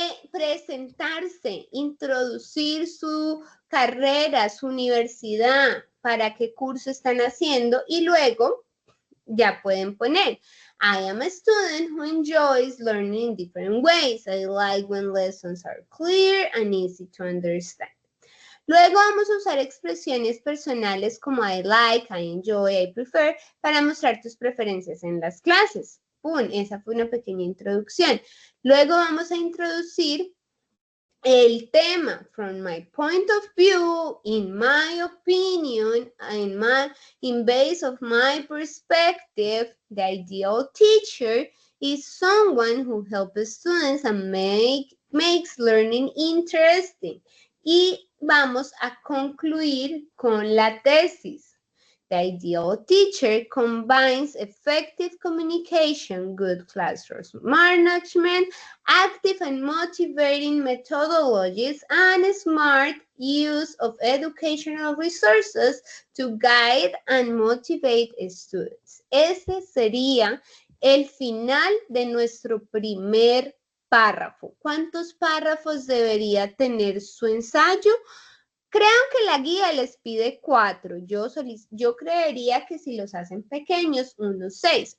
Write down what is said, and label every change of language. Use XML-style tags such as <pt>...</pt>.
<es>Presentarse, introducir su carrera, su universidad, para qué curso están haciendo y luego ya pueden poner</es> <en>I am a student who enjoys learning in different ways. I like when lessons are clear and easy to understand.</en> <es>Luego vamos a usar expresiones personales como</es> <en>I like, I enjoy, I prefer</en> <es>para mostrar tus preferencias en las clases. ¡Pum! Esa fue una pequeña introducción. Luego vamos a introducir el tema,</es> <en>from my point of view, in my opinion, in base of my perspective, the ideal teacher is someone who helps students and makes learning interesting.</en> <es>Y vamos a concluir con la tesis.</es> <en>The ideal teacher combines effective communication, good classroom management, active and motivating methodologies, and smart use of educational resources to guide and motivate students.</en> <es>Ese sería el final de nuestro primer párrafo. ¿Cuántos párrafos debería tener su ensayo? Creo que la guía les pide 4. Yo creería que si los hacen pequeños, unos 6.</es>